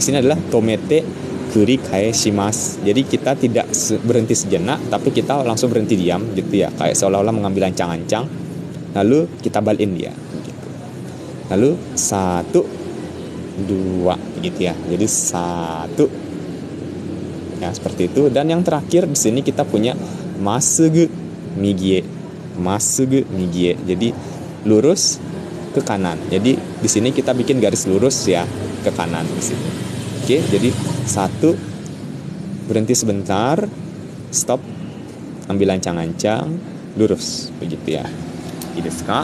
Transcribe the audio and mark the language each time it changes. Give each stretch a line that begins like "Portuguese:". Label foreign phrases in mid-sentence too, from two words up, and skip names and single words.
Indonesian: Di sini adalah
Japanese: 止めて繰り返します.
Indonesian: Jadi kita tidak berhenti sejenak, tapi kita langsung berhenti diam gitu ya, kayak seolah-olah mengambil ancang-ancang, lalu kita balikin dia gitu. Lalu 1 2 gitu ya. Jadi 1 ya, seperti itu. Dan yang terakhir di sini kita punya
Japanese: まっすぐ右へ. まっすぐ右へ.
Indonesian: Jadi lurus ke kanan. Jadi di sini kita bikin garis lurus ya ke kanan di sini. Oke, jadi 1 berhenti sebentar, stop, ambil ancang-ancang, lurus begitu ya. Ini
Japanese: ですか?